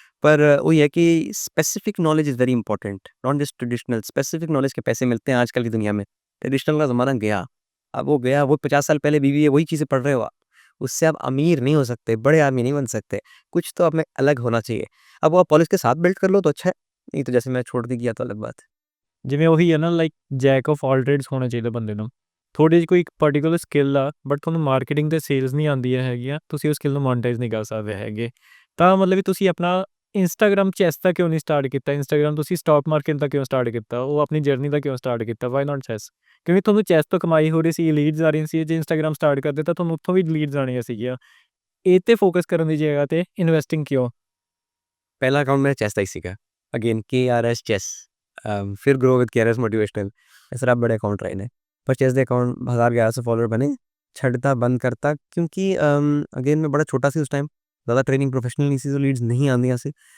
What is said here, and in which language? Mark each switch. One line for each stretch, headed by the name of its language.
Hindi: पर वही है कि
English: Specific knowledge is very important, not just traditional.
Hindi: Specific knowledge के पैसे मिलते हैं आजकल की दुनिया में, ट्रेडिशनल का ज़माना गया, अब वो गया, वो 50 साल पहले बीवी है, वही चीज़ें पढ़ रहे हो आप। उससे आप अमीर नहीं हो सकते, बड़े आदमी नहीं बन सकते, कुछ तो आप में अलग होना चाहिए। अब वो आप कॉलेज के साथ बिल्ड कर लो तो अच्छा है, नहीं तो जैसे मैं छोड़ के गया तो अलग बात है।
Punjabi: ਜਿਵੇਂ ਉਹੀ ਹੈ ਨਾ like Jack of all trades ਹੋਣਾ ਚਾਹੀਦਾ ਬੰਦੇ ਨੂੰ। ਤੁਹਾਡੇ 'ਚ ਕੋਈ ਇੱਕ ਪਰਟੀਕੂਲਰ ਸਕਿੱਲ ਆ ਬਟ ਤੁਹਾਨੂੰ ਮਾਰਕੀਟਿੰਗ ਤੇ ਸੇਲਸ ਨਹੀਂ ਆਉਂਦੀਆਂ ਹੈਗੀਆਂ, ਤੁਸੀਂ ਉਸ ਸਕਿੱਲ ਨੂੰ ਮੋਨੇਟਾਈਜ਼ ਨਹੀਂ ਕਰ ਸਕਦੇ ਹੈਗੇ। ਤਾਂ ਮਤਲਬ ਵੀ ਤੁਸੀਂ ਆਪਣਾ ਇੰਸਟਾਗ੍ਰਾਮ ਚੈਸ ਦਾ ਕਿਉਂ ਨਹੀਂ ਸਟਾਰਟ ਕੀਤਾ? ਇੰਸਟਾਗ੍ਰਾਮ ਤੁਸੀਂ ਸਟਾਕ ਮਾਰਕੀਟ ਦਾ ਕਿਉਂ ਸਟਾਰਟ ਕੀਤਾ? ਉਹ ਆਪਣੀ ਜਰਨੀ ਦਾ ਕਿਉਂ ਸਟਾਰਟ ਕੀਤਾ?
English: Why not chess?
Punjabi: ਕਿਉਂਕਿ ਤੁਹਾਨੂੰ ਚੈਸ ਤੋਂ ਕਮਾਈ ਹੋ ਰਹੀ ਸੀ, ਲੀਡਸ ਆ ਰਹੀਆਂ ਸੀ, ਜੇ ਇੰਸਟਾਗ੍ਰਾਮ ਸਟਾਰਟ ਕਰਦੇ ਤਾਂ ਤੁਹਾਨੂੰ ਉੱਥੋਂ ਵੀ ਲੀਡਸ ਆਉਣੀਆਂ ਸੀਗੀਆਂ। ਇਹ 'ਤੇ ਫੋਕਸ ਕਰਨ ਦੀ ਜਗ੍ਹਾ 'ਤੇ ਇਨਵੈਸਟਿੰਗ क्यों?
Hindi: पहला अकाउंट मैंने चेस का ही सीखा, अगेन KRS चेस, फिर ग्रो विद KRS मोटिवेशनल, ऐसा आप बड़े अकाउंट रहे ने। पर चेस के अकाउंट 1000-1100 फॉलोअर बने, छड्डता बंद करता, क्योंकि अगेन मैं बड़ा छोटा सी उस टाइम, ज़्यादा ट्रेनिंग प्रोफेशनल नहीं सी, तो लीड्स नहीं आंदियां सी।